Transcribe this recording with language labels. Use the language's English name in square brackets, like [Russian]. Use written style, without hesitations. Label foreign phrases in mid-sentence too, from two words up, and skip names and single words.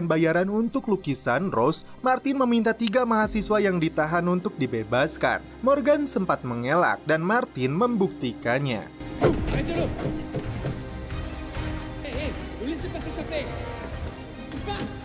[Indonesian] bayaran untuk lukisan Rose, Martin meminta 3 mahasiswa yang ditahan untuk dibebaskan. Morgan sempat mengelak dan Martin membuktikannya. [French] Arrête-le! Hé, ne laissez pas s'échapper! Bouge pas!